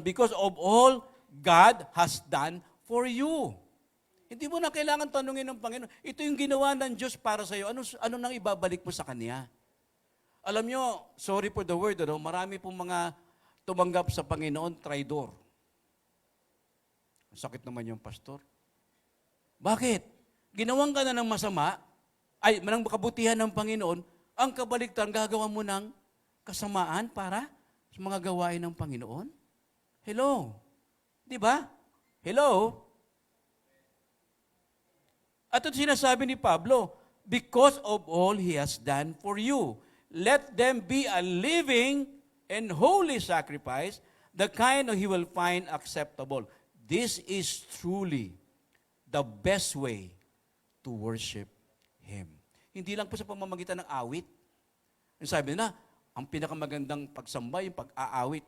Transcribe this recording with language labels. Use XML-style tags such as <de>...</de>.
<en>Because of all God has done for you.</en> <tl>Hindi mo na kailangan tanungin ng Panginoon. Ito yung ginawa ng Diyos para sa iyo. Ano nang ibabalik mo sa Kanya? Alam nyo,</tl> <en>sorry for the word,</en> <tl>marami pong mga tumanggap sa Panginoon, traidor. Sakit naman yung pastor. Bakit? Ginawang ka na ng masama, ng kabutihan ng Panginoon, ang kabaligtaran, gagawa mo ng kasamaan para sa mga gawain ng Panginoon? Hello? Di ba? Hello? At ito sinasabi ni Pablo,</tl> <en>because of all He has done for you, let them be a living and holy sacrifice, the kind He will find acceptable. This is truly the best way to worship Him.</en> <tl>Hindi lang po sa pamamagitan ng awit. Yung sabi na, ang pinakamagandang pagsamba, yung pag-aawit.</tl>